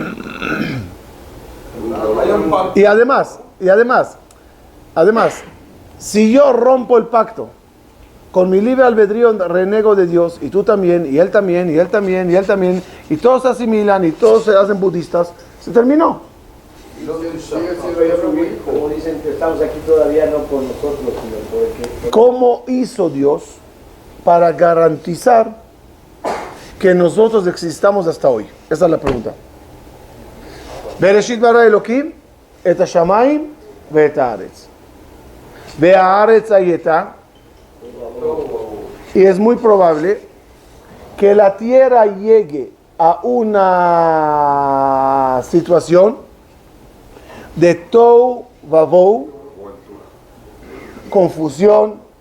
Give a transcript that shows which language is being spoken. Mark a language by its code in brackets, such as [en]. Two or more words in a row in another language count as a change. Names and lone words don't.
[es] Y además, si yo rompo el pacto, con mi libre albedrío renego de Dios, y tú también, y él también, y él también, y él también, y todos se asimilan, y todos se hacen budistas, se terminó. Como dicen que estamos aquí todavía no por nosotros, sino porque... ¿Cómo hizo Dios para garantizar que nosotros existamos hasta hoy? Esa es la pregunta. [he] בראשית ברא אלוקים את השמים ואת הארץ. והארץ היתה. [es] Y es muy probable que la tierra llegue a una situación de [he] תהו ובהו, [es] confusión.